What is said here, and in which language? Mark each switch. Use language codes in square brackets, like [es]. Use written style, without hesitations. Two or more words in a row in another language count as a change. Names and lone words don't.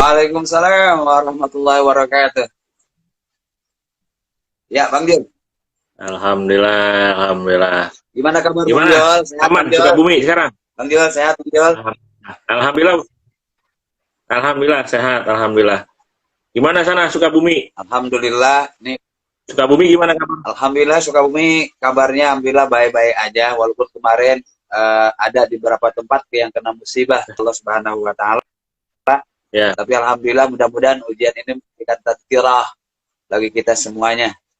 [ar] وعليكم السلام ورحمة الله وبركاته. [id] Ya, Bang Jul. Alhamdulillah, alhamdulillah. Gimana kabar Bang Gimana? Jul? Sehat Aman, Bang Jul? Sukabumi sekarang? Bang Jul, sehat Bang Jul? Alhamdulillah, alhamdulillah sehat, alhamdulillah. Gimana sana Sukabumi? Alhamdulillah. Nih, Sukabumi gimana kabar? Alhamdulillah Sukabumi kabarnya Alhamdulillah baik-baik aja. Walaupun kemarin ada di beberapa tempat yang kena musibah [ar] الله سبحانه وتعالى. [id] Ya, Tapi Alhamdulillah mudah-mudahan ujian ini memberikan tazkirah bagi kita semuanya.